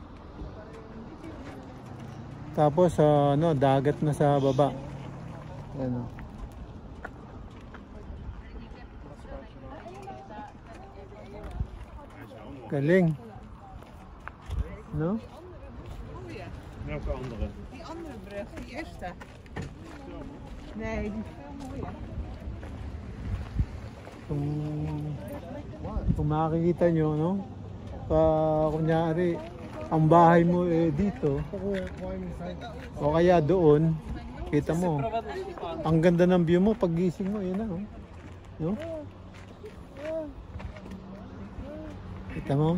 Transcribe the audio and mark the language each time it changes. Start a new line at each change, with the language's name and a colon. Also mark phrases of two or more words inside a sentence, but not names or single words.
Filipino: Tapos dagat na sa baba. Ayun, no? Galing. No?
Dutch: Welke andere? Die andere brug, die eerste. Nee, die is veel mooier.
Filipino: Kung makikita nyo, no? Kunyari, ang bahay mo dito, o kaya doon, kita mo, ang ganda ng view mo, paggising mo, yun na, no? No? Kita mo?